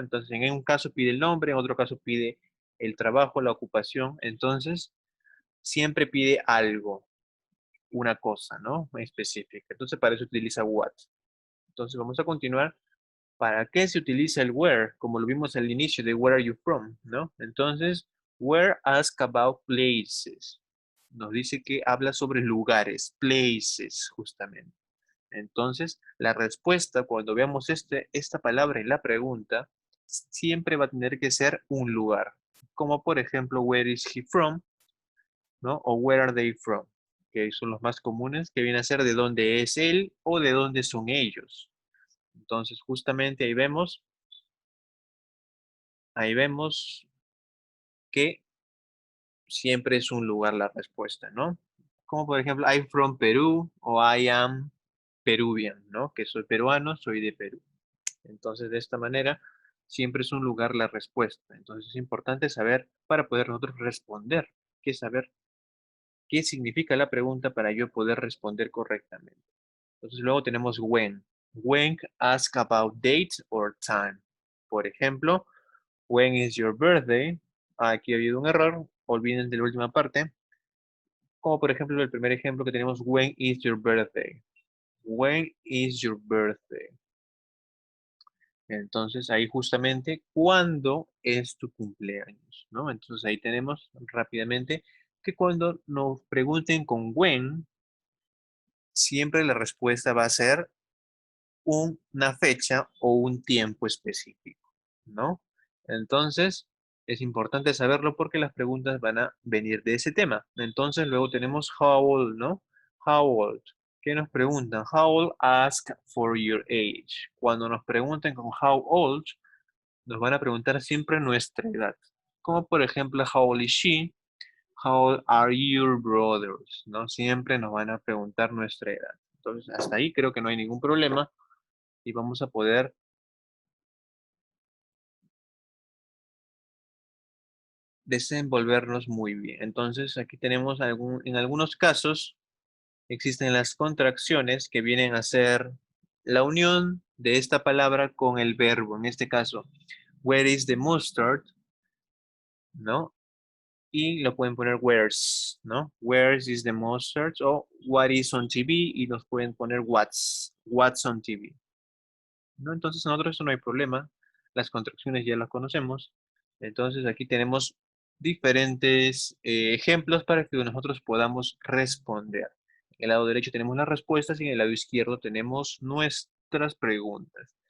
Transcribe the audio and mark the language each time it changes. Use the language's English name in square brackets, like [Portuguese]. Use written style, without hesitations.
[Spanish] Entonces, en un caso pide el nombre, en otro caso pide el trabajo, la ocupación. Entonces, siempre pide algo, una cosa, ¿no? Específica. Entonces, para eso utiliza what. Entonces, vamos a continuar. ¿Para qué se utiliza el where? Como lo vimos al inicio de [English] where are you from, [Spanish] ¿no? Entonces, [English] where ask about places. [Spanish] Nos dice que habla sobre lugares, places, justamente. Entonces, la respuesta, cuando veamos esta palabra en la pregunta, siempre va a tener que ser un lugar. Como por ejemplo, [English] where is he from, [Spanish] ¿no? O [English] where are they from, [Spanish] que son los más comunes, que viene a ser de dónde es él o de dónde son ellos. Entonces, justamente ahí vemos que siempre es un lugar la respuesta, ¿no? Como por ejemplo, [English] I'm from Perú o I am Peruvian, ¿no? [Spanish] Que soy peruano, soy de Perú. Entonces, de esta manera, siempre es un lugar la respuesta. Entonces, es importante saber para poder nosotros responder, que saber qué significa la pregunta para yo poder responder correctamente. Entonces, luego tenemos when. [English] When ask about date or time. [Spanish] Por ejemplo, [English] when is your birthday? [Spanish] Aquí ha habido un error, olviden de la última parte. Como por ejemplo el primer ejemplo que tenemos, [English] when is your birthday? When is your birthday? [Spanish] Entonces ahí justamente, ¿cuándo es tu cumpleaños? ¿No? Entonces ahí tenemos rápidamente que cuando nos pregunten con when, siempre la respuesta va a ser una fecha o un tiempo específico, ¿no? Entonces, es importante saberlo porque las preguntas van a venir de ese tema. Entonces, luego tenemos [English] how old, [Spanish] ¿no? [English] How old. [Spanish] ¿Qué nos preguntan? [English] How old? Ask for your age. [Spanish] Cuando nos pregunten con [English] how old, [Spanish] nos van a preguntar siempre nuestra edad. Como por ejemplo, [English] how old is she? How old are your brothers? [Spanish] ¿No? Siempre nos van a preguntar nuestra edad. Entonces, hasta ahí creo que no hay ningún problema y vamos a poder desenvolvernos muy bien. Entonces, aquí tenemos en algunos casos existen las contracciones que vienen a ser la unión de esta palabra con el verbo. En este caso, [English] where is the mustard, [Spanish] ¿no? Y lo pueden poner where's, ¿no? [English] Where's is the mustard o what is on TV [Spanish] y nos pueden poner [English] what's on TV. [Spanish] ¿No? Entonces, nosotros eso no hay problema. Las contracciones ya las conocemos. Entonces, aquí tenemos diferentes ejemplos para que nosotros podamos responder. En el lado derecho tenemos las respuestas y en el lado izquierdo tenemos nuestras preguntas.